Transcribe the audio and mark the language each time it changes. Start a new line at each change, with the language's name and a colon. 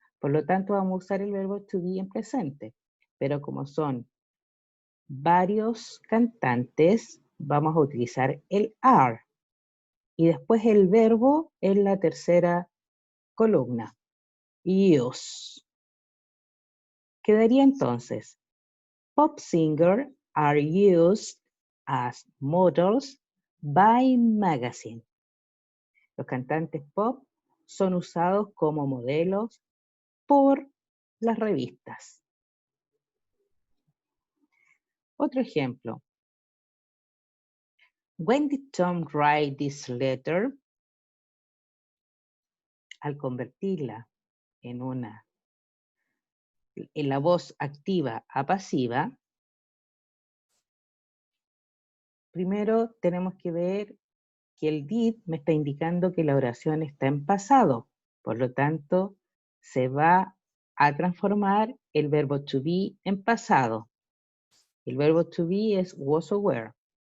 Spanish: Por lo tanto, vamos a usar el verbo to be en presente. Pero como son varios cantantes, vamos a utilizar el are. Y después el verbo en la tercera columna, use. Quedaría entonces,
English: pop singers are used as models by magazine.
Spanish: Los cantantes pop son usados como modelos por las revistas. Otro ejemplo.
English: When did Tom write this letter?
Spanish: Al convertirla en la voz activa a pasiva, primero tenemos que ver que el did me está indicando que la oración está en pasado. Por lo tanto, se va a transformar el verbo to be en pasado. El verbo to be es was or were.